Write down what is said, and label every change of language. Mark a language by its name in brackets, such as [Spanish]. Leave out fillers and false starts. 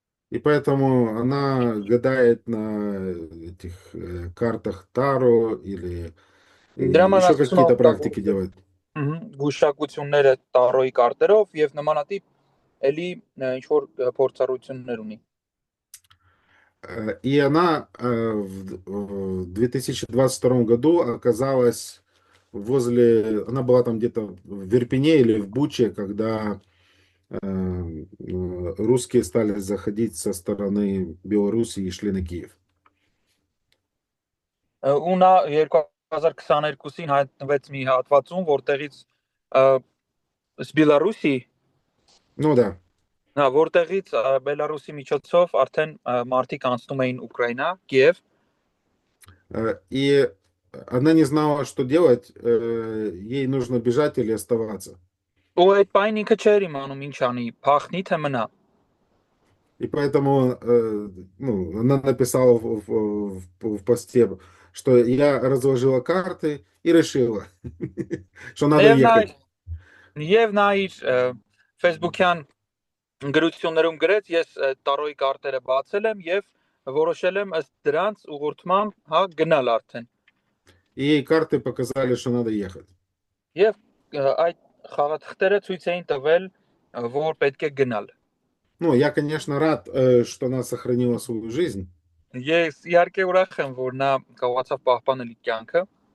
[Russian] И поэтому она гадает на этих картах Таро или [Armenian] Դրա համար [Russian] еще [Armenian] ասում [Russian] какие-то [Armenian] եմ [Russian] практики делает. [Armenian] գուշակությունները տարոյի կարտերով եւ նմանատիպ էլի ինչ որ փորձառություններ ունի։ [Russian] И она в 2022 году оказалась она была там где-то в Верпене или в Буче, когда русские стали заходить со стороны Беларуси и шли на Киев. [Armenian] Ու նա 2022-ին հայտնվեց մի հատվածում, որտեղից Բելարուսի, [Russian] Ну да. [Armenian] որտեղից Բելարուսի միջոցով արդեն մարդիկ անցնում էին Ուկրաինա, Կիև, [Russian] И она не знала, что делать, ей нужно бежать или оставаться. [Armenian] ու այդ պայն ինքը չէր իմանում ինչ անի, փախնի թե մնա։ [Russian] И поэтому ну, она написала в посте, что я разложила карты и решила, что надо ехать. [Armenian] Եվ նա իր Facebook-յան գրություններում գրեց, ես տարոյի կարտերը բացել եմ եւ որոշել եմ ըստ դրանց ուղղորդմամբ, հա, գնալ արդեն։ [Russian] И ей карты показали, что надо ехать. [Armenian] Եվ այդ խաղաթղթերը ցույց էին տվել, որ պետք է գնալ։ [Russian] Ну, я, конечно, рад, что она сохранила свою жизнь. [Armenian] Ես իհարկե ուրախ եմ, որ նա կարողացավ պահպանել իր кյանքը,